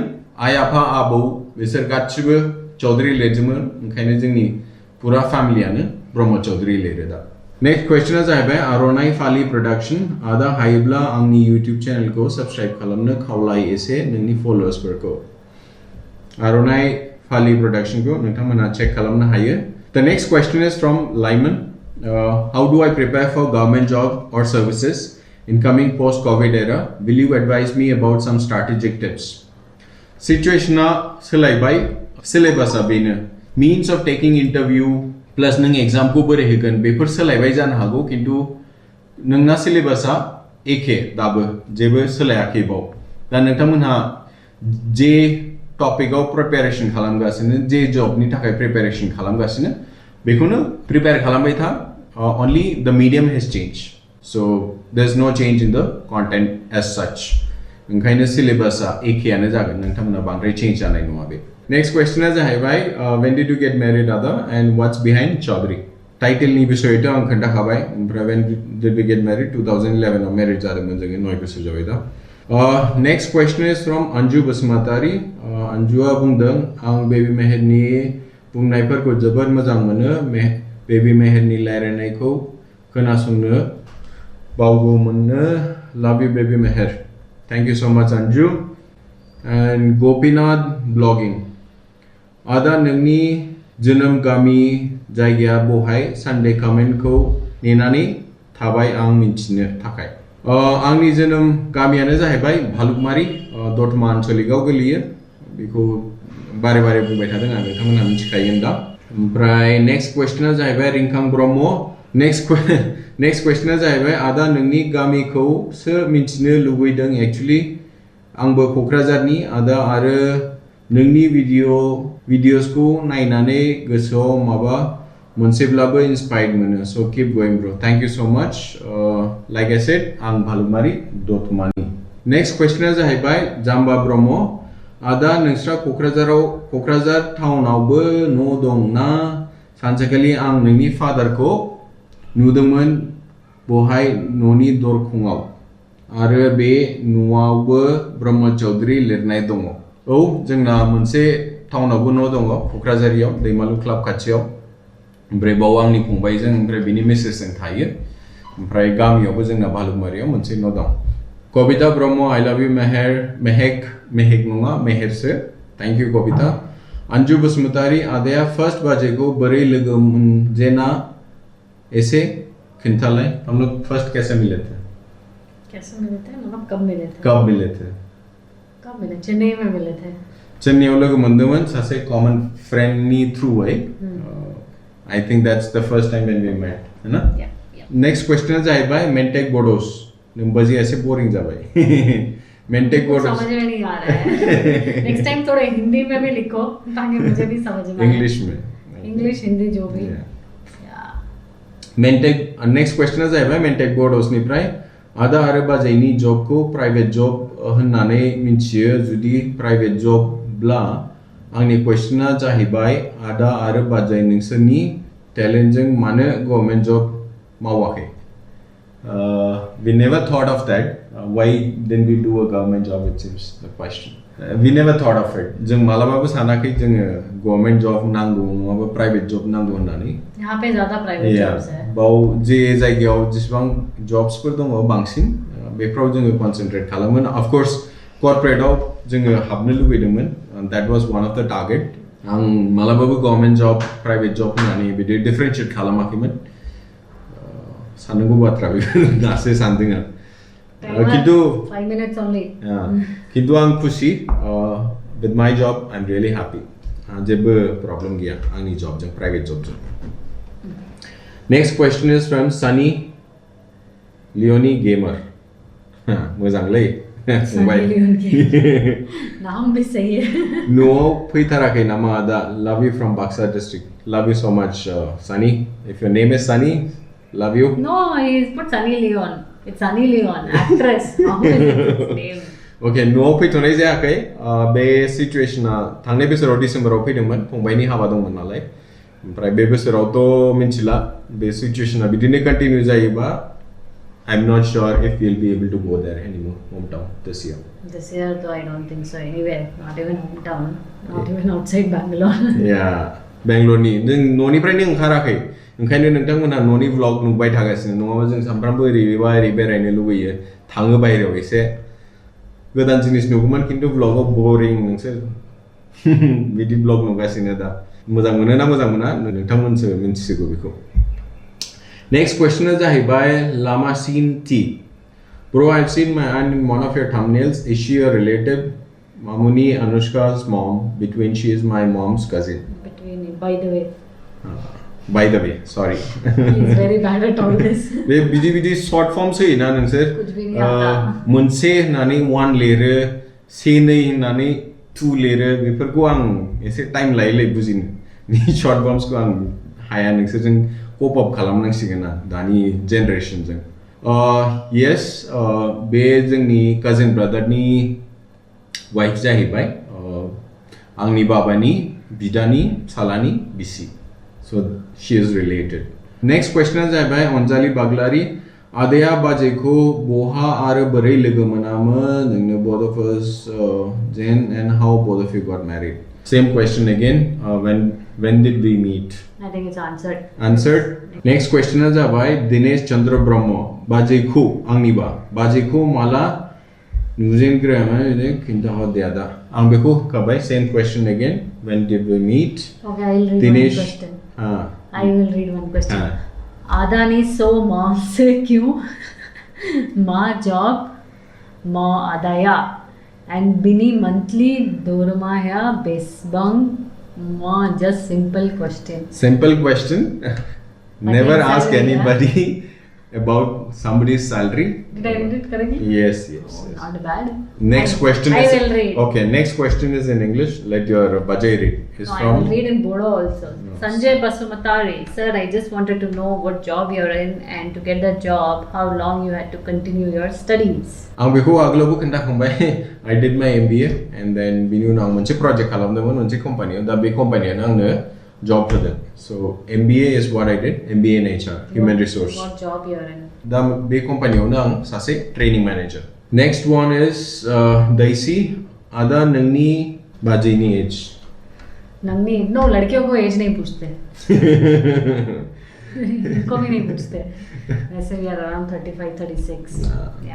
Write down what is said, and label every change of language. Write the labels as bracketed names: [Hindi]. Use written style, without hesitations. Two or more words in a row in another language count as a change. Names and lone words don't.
[Bodo] आइ आफा आबौ बिसोर गासिबो चौधरी लिरदोंमोन ओंखायनो जोंनि पुरा फेमिलियानो ब्रह्म चौधरी लिरो दा नेक्स्ट क्वेश्चना जाहैबाय आर'नाइ फालि प्रडाक्शन आदा हायोब्ला आंनि इउटिउब चेनेलखौ साबस्क्राइब खालामनो खावलाय एसे नोंनि फलोअर्सफोरखौ आर'नाइ फालि प्रडाक्शनखौ नोंथांमोनहा चेक खालामनो हायो [English] The next question is from Lyman. How do I prepare for government job or services in coming post-COVID era? Will you advise me about some strategic tips? [Bodo] Situation सोलायबाय syllabus बेनो [English] means of taking interview plus [Bodo] नों exam को बोरै होगोन बेफोर सोलायबाय जानो हागौ खिन्थु नोंना syllabus एखे दाबो जेबो सोलायाखै बाव दा नोंथांमोनहा जे टपिकआव प्रिपेरेसन खालामगासिनो जे जबनि थाखाय प्रिपेरेसन खालामगासिनो बेखौनो प्रिपेयर खालामबाय था [English] only the medium has changed so there's no change in the content as such [Bodo] ओंखायनो सिलेबासा एखेयानो जागोन नोंथांमोना बांद्राय चेंज जानाय नङा बे नेक्स्ट क्वेश्चना जाहैबाय [English] when did you get married other and what's behind Chaudhary [Bodo] टाइटेलनि बिसयथ' आं खोन्थाखाबाय ओमफ्राय [English] when did we get married [Bodo] 2011 आव मेरिज जादोंमोन जोङो 9 बोसोर जाबाय दा [English] next question is from Anju Basmatari [Bodo] Anjuआ बुंदों आं बेबी मेहेरनि बुंनायफोरखौ जोबोद मोजां मोनो बेबी मेहेरनि रायलायनायखौ खोनासंनो बावगौमोननो [English] love you baby meher thank you so much Anju and Gopinath blogging [Bodo] आदा नोंनि जोनोम गामि जायगाया बहाय सानडे कमेन्टखौ नेनानै थाबाय आं मिन्थिनो थाखाय आंनि जोनोम गामियानो जाहैबाय भालुकमारि दतमा आन्चलिकआव गोलैयो बेखौ बारे बारे बुंबाय थादों आं नोंथांमोनहा मिथिखायो दा ओमफ्राय नेक्स्ट क्वेश्चना जाहैबाय रिंखां ब्रह्म नेक्स्ट क्वेश्चना जाहैबाय आदा नोंनि गामिखौसो मिथिनो लुबैदों एक्चुअली आंबो क'क्राझारनि आदा आरो नोंनि भिडिअसखौ नायनानै गोसोआव माबा मोनसेब्लाबो इन्सपायर्ड मोनो [English] so keep going bro thank you so much like I said [Bodo] आं भालुकमारि दतमानि नेक्स्ट क्वेश्चना जाहैबाय जाम्बा ब्रह्म आदा नोंस्रा क'क्राझार टाउनावबो न' दं ना सानसेखालि आं नोंनि फादारखौ नुदोंमोन बहाय न'नि दरखङाव आरो बे न'आवबो ब्रह्म चौधरी लिरनाय दङ औ जोंना मोनसे टाउनावबो न' दङ क'क्राझारियाव दैमालु क्लाब खाथियाव ओमफ्राय बाव आंनि फंबायजों ओमफ्राय बिनि मिसेसजों थायो ओमफ्राय गामियावबो जोंना भालुकमारियाव मोनसे न' दं कबिता ब्रह्म [English] I love you Mehek [Bodo] नङा मेहेरसो [English] thank you [Bodo] कबिता अंजु बसुमतारी आदाया फर्स्ट बाजेखौ बोरै लोगो मोनजेना एसे खिन्थालाय [Hindi] हम लोग फर्स्ट कैसे मिले थे मतलब कब मिले चेन्नई में मिले थे [Bodo] चेन्नईआव लोगो मोनदोंमोन सासे कॉमन फ्रेंडनि थ्रुयै [English] I think that's the first time when we met, [Hindi] है ना? [English] Next question [Bodo] जाहैबाय मेंटेक बोडोस नंबजी ऐसे बोरिंग जाबाय मेंटेक बोडोस [Hindi] समझ में नहीं आ रहा है [English] next time [Hindi] थोड़ा हिंदी में भी लिखो ताकि मुझे भी समझ में आए इंग्लिश हिंदी जो भी मेंटेक [Bodo] नेक्स्ट क्वेश्चन जाहैबाय मेंटेक बोडोसनिफ्राय आदा आरो बाजैनि जबखौ [English] private job [Bodo] होननानै मिन्थियो जुदि प्राइवेट जबब्ला आंनि क्वेश्चना जाहैबाय आदा आरो बाजै नोंसोरनि टेलेन्टजों मानो [English] government job [Bodo] मावाखै [English] we never thought of that why didn't we do a government job it seems the question we never thought of it [Bodo] जों मालाबाबो सानाखै जोङो [English] government job [Bodo] नांगौ नङाबा [English] private job [Bodo] नांगौ होननानै [Hindi] यहाँ पे ज्यादा [English] private jobs [Hindi] है [Bodo] बाव जे जायगायाव जेसेबां जब्सफोर दङ बांसिन बेफोराव जोङो कनसेन्ट्रेट खालामो [English] of course [Bodo] कर्परेटआव जोङो हाबनो लुबैदोंमोन [English] that was one of the target [Bodo] आं मालाबाबो [English] government job private job [Bodo] होननानै बिदि डिफरेन्शिएट खालामाखैमोन साननांगौ बाथ्रा बेफोर दासो सानदों आं खिन्थु [English] 5 minutes only [Bodo] खिन्थु आं खुसि [English] with my job I'm really happy [Bodo] जेबो प्रब्लेम गैया आंनि जबजों प्राइवेट जबजों [English] Next question is from Sunny Leonie Gamer. [Bodo] मोजांलै फंबाय [Hindi] नाम भी सही है [Bodo] न'आव फैथाराखै नामा आदा [English] love you from Baksa district love you so much Sunny if your name is Sunny love you no he's put Sunny Leon it's Sunny Leon actress how is its name [Bodo] okay न'आव फैथ'नाय जायाखै बे सिचुएशना थांनाय बोसोराव डिसेम्बराव फैदोंमोन फंबायनि हाबा दंमोन नालाय ओमफ्राय बे बोसोरावथ' मिन्थिला बे सिचुएशना बिदिनो कन्टिन्यू जायोबा [English] I'm not sure if we'll be able to go there anymore, hometown, this year. This year, though, I don't think so anywhere. Not even hometown. Not even outside Bangalore. Yeah, Bangalore ni. [Bodo] नों न'निफ्रायनो ओंखाराखै ओंखायनो नोंथांमोनहा न'नि vlog नुबाय थागासिनो नङाबा जों सानफ्रामबो ओरैबा ओरै बेरायनो लुबैयो थाङो बायहेरायाव एसे गोदान जिनिस नुगौमोन खिन्थु vlogआव boring नोंसोर बिदि vlog नुगासिनो दा मोजां मोनो ना मोजां मोना नोंथांमोनसो मिन्थिसिगौ बेखौ [English] Next question is [Bodo] जाहैबाय Lamasin T. [English] Bro, I've seen my aunt in one of your thumbnails. Is she a relative? Mamuni Anushka's mom. Between she is my mom's cousin. Between, by the way. By the way, sorry. He's very bad at all this. [Bodo] बे बिदि [English] short form [Bodo] से ना नोंसोर [Hindi] कुछ भी नहीं आता. [Bodo] मोनसे होननानै one लिरो से नै होननानै two लिरो बेफोरखौ आं एसे टाइम लायै बुजिनो बे [English] short forms [Bodo] को आं हाया नोंसोरजों [English] cope up [Bodo] खालामनांसिगोन आं दानि जेनेरेशनजों yes बे जोंनि cousin brotherनि wife जाहैबाय आंनि बाबानि बिदानि सालानि बिसि [English] so she is related next question [Bodo] जाहैबाय अनजालि बाग्लारि आदाया बाजैखौ बहा आरो बोरै लोगो मोनामोन नोंनो [English] both of us then and how both of you got married same question again when did we meet I think it's answered. Answered. Next question is [Bodo] जाबाय दिनेश चंद्र ब्रह्म बाजैखौ आंनिबा बाजैखौ माला नुजेनग्रोआमोन बिदि खिन्थाहरदे आदा आं बेखौ होखाबाय [English] same question again when did we meet Okay, I will read Dinesh, one question. I will read one question. आदा ने सो माँ से क्यों माँ जॉब माँ आदाया and Bini monthly Dormaya Besbang Ma just simple question. Simple question. Never Again, ask salary, anybody about somebody's salary. Did I read it correctly? Yes. Oh, not bad. Next question I is will read. Okay, next question is in English. Let your Bajai read. It's No, I from will read in Bodo also. No. Sanjay Basumatari, sir, I just wanted to know what job you're in and to get that job, how long you had to continue your studies. [Bodo] आं बेखौ आगोलावबो खोन्थाखांबाय [English] I did my MBA and then [Bodo] बिनि उनाव आं मोनसे project खालामदोंमोन मोनसे कम्पानियाव दा बे कम्पानियानो आंनो job होदों [English] so MBA is what I did MBA in HR Human Resource What job you're in? [Bodo] दा बे कम्पानियावनो आं सासे [English] training manager next one is Daisy [Bodo] आदा नोंनि बाजैनि age [Hindi] नंगनी नो लड़कियों को एज नहीं पूछते इनको भी नहीं पूछते वैसे [English] we are around [Hindi] 35 36 या